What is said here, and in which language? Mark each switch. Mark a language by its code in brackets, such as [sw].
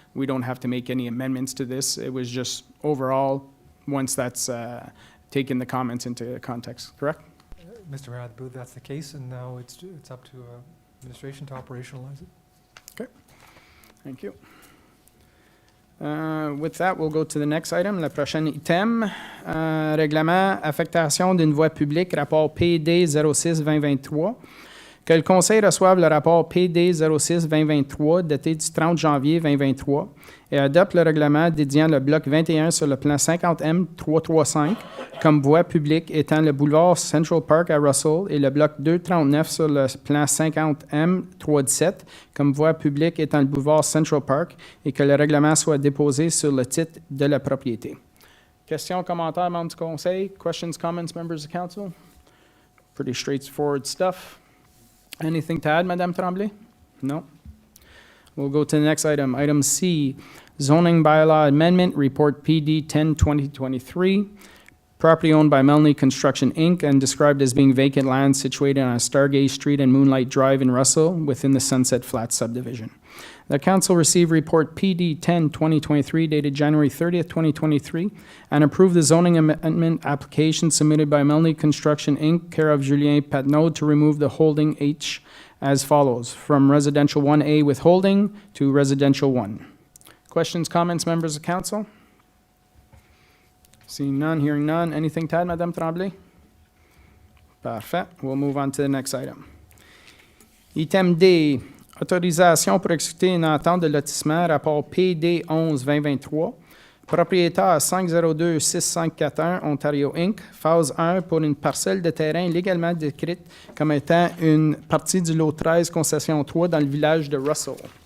[en] We don't have to make any amendments to this. It was just overall, once that's taken the comments into context, correct? Mr. Mayor, I believe that's the case, and now it's up to administration to operationalize it. Okay, thank you. With that, we'll go to the next item. [fr] Le prochain item, règlement affectation d'une voie publique, rapport PD 06-2023. Que le Conseil reçoive le rapport PD 06-2023 daté du 30 janvier 2023 et adopte le règlement dédiant le bloc 21 sur le plan 50M 335 comme voie publique étant le boulevard Central Park à Russell et le bloc 239 sur le plan 50M 317 comme voie publique étant le boulevard Central Park et que le règlement soit déposé sur le titre de la propriété. Questions, commentaires, membres du Conseil? [en] Questions, comments, members of council? Pretty straightforward stuff. Anything to add, Madame Tremblay? No. We'll go to the next item. Item C, zoning bylaw amendment, report PD 10-2023. Property owned by Melanie Construction, Inc. and described as being vacant land situated on Stargaze Street and Moonlight Drive in Russell within the Sunset Flats subdivision. The council received report PD 10-2023 dated January 30th, 2023 and approved the zoning amendment application submitted by Melanie Construction, Inc., care of Julien Patnaud, to remove the holding H as follows, from residential 1A with holding to residential 1. Questions, comments, members of council? Seeing none, hearing none. Anything to add, Madame Tremblay? [fr] Parfait. [en] We'll move on to the next item. [fr] Item D, autorisation pour exécuter une entente de lotissement, rapport PD 11-2023, propriétaire 502-6541 Ontario Inc., phase 1 pour une parcelle de terrain légalement décrite comme étant une partie du lot 13, concession 3 dans le village de Russell.